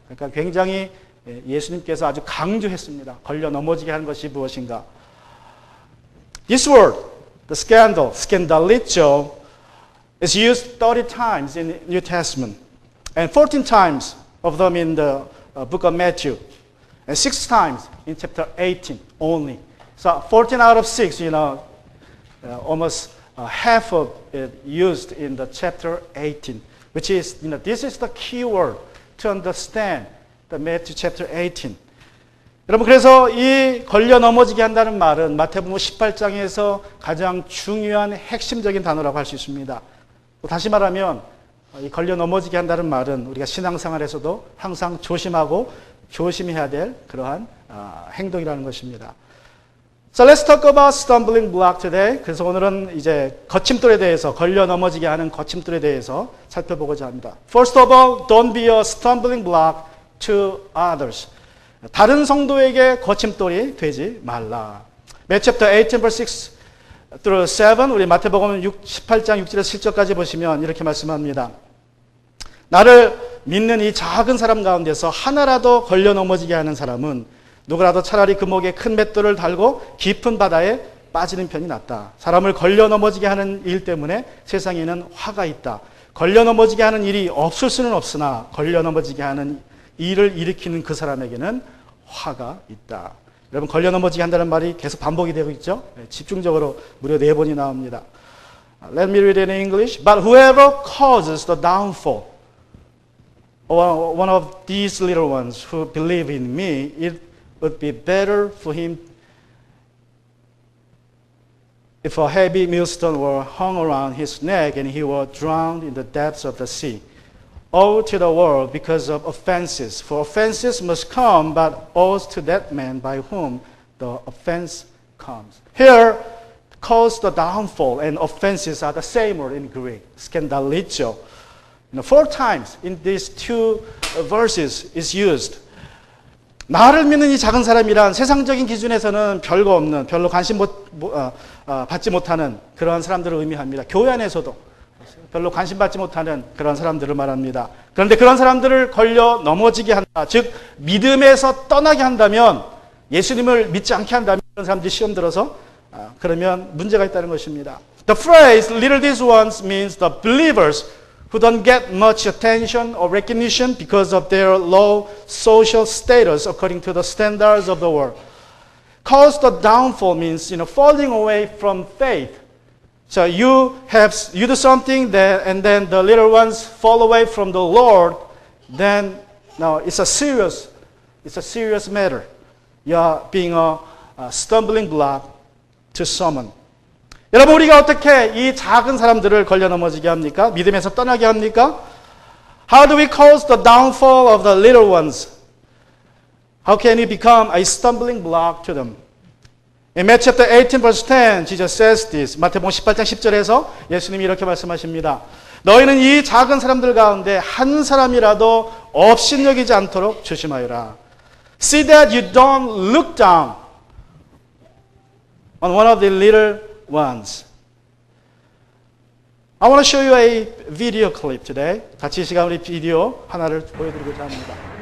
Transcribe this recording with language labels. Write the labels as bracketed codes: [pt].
[ko] 그러니까 굉장히 예수님께서 아주 강조했습니다. 걸려 넘어지게 하는 것이 무엇인가. [en] This word, the scandal, scandalizo, It's used 30 times in the New Testament, and 14 times of them in the book of Matthew, and 6 times in chapter 18 only. So 14 out of 6, almost half of it used in the chapter 18, which is, this is the key word to understand the Matthew chapter 18. [ko] 여러분, 그래서 이 걸려 넘어지게 한다는 말은 마태복음 18장에서 가장 중요한 핵심적인 단어라고 할 수 있습니다. 다시 말하면 이 걸려 넘어지게 한다는 말은 우리가 신앙생활에서도 항상 조심하고 조심해야 될 그러한 행동이라는 것입니다. [en] So let's talk about stumbling block today. [ko] 그래서 오늘은 이제 거침돌에 대해서, 걸려 넘어지게 하는 거침돌에 대해서 살펴보고자 합니다. [en] First of all, don't be a stumbling block to others. [ko] 다른 성도에게 거침돌이 되지 말라. [en] Matthew chapter 18 verse 6 through 7, [ko] 우리 마태복음 18장 6절에서 7절까지 보시면 이렇게 말씀합니다. 나를 믿는 이 작은 사람 가운데서 하나라도 걸려 넘어지게 하는 사람은 누구라도 차라리 그 목에 큰 맷돌을 달고 깊은 바다에 빠지는 편이 낫다. 사람을 걸려 넘어지게 하는 일 때문에 세상에는 화가 있다. 걸려 넘어지게 하는 일이 없을 수는 없으나 걸려 넘어지게 하는 일을 일으키는 그 사람에게는 화가 있다. 여러분, 걸려 넘어지게 한다는 말이 계속 반복이 되고 있죠? 집중적으로 무려 4번이 나옵니다. [en] Let me read it in English. But whoever causes the downfall of one of these little ones who believe in me, it would be better for him if a heavy millstone were hung around his neck and he were drowned in the depths of the sea. Woe to the world because of offenses, for offenses must come, but woe to that man by whom the offense comes. Here, cause the downfall and offenses are the same word in Greek, skandalizo. 4 times in these 2 verses is used. [ko] 나를 믿는 이 작은 사람이란 세상적인 기준에서는 별거 없는, 별로 관심 받지 못하는 그러한 사람들을 의미합니다. 교회 안에서도 별로 관심 받지 못하는 그런 사람들을 말합니다. 그런데 그런 사람들을 걸려 넘어지게 한다. 즉 믿음에서 떠나게 한다면, 예수님을 믿지 않게 한다면 그런 사람들이 시험 들어서 그러면 문제가 있다는 것입니다. [en] The phrase little these ones means the believers who don't get much attention or recognition because of their low social status according to the standards of the world. Cause the downfall means falling away from faith. So you do something that, and then the little ones fall away from the Lord. Then now it's a serious matter. You are being a stumbling block to someone. [ko] 여러분, 우리가 어떻게 이 작은 사람들을 걸려 넘어지게 합니까? 믿음에서 떠나게 합니까? [en] How do we cause the downfall of the little ones? How can we become a stumbling block to them? In Matthew chapter 18 verse 10, Jesus says this. [ko] 마태복음 18장 10절에서 예수님이 이렇게 말씀하십니다. 너희는 이 작은 사람들 가운데 한 사람이라도 업신여기지 않도록 조심하여라. [en] See that you don't look down on one of the little ones. I want to show you a video clip today. [ko] 같이 이 시간 우리 비디오 하나를 보여드리고자 합니다.